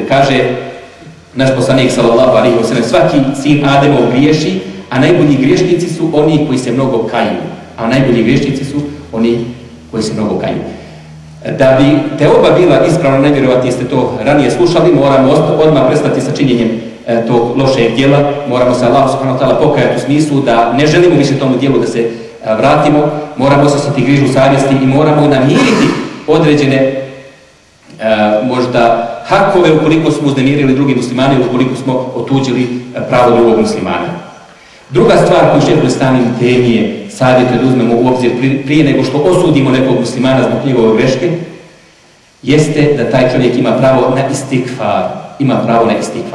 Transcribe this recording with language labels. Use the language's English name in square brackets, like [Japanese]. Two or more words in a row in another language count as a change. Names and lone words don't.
[Bosnian] Kaže naš poslanik [Arabic] صلى الله عليه وسلم, [Bosnian] svaki sin Ademov griješi, a najbolji griješnici su oni koji se mnogo kaju. Da bi teoba bila ispravno, nevjerovatni ste to ranije slušali, moramo odmah prestati sa činjenjem tog lošeg djela, moramo se Allahu [Arabic] سبحانه وتعالى [Bosnian] pokajati u smislu da ne želimo više tomu djelu da se vratimo, moramo osjetiti grižu savjesti i moramo namiriti određene možda hakove ukoliko smo uznemirili drugi muslimani ili ukoliko smo otuđili pravo drugog muslimana. Druga stvar koju šejhul Islam ibn Temije savjetuje da uzmemo u obzir prije nego što osudimo nekog muslimana zbog njegove greške, jeste da taj čovjek ima pravo na istikfar.